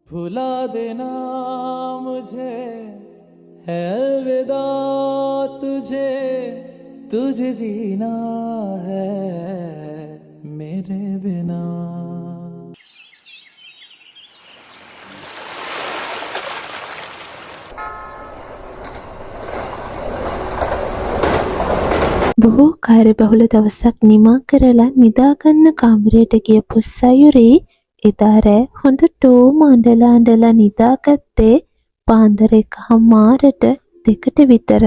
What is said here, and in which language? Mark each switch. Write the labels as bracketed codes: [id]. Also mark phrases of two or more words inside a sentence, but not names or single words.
[hi] भुला देना मुझे है अलविदा तुझे, तुझे जीना है मेरे बिना। [si] බොහෝ කාර්යබහුල දවසක් නිමා කරලා නිදාගන්න කාමරයට ගියපු සයුරී එදා රෑ හොඳටම අඬලා නිදාගත්තේ පාන්දර 1:00ට 2ට විතර.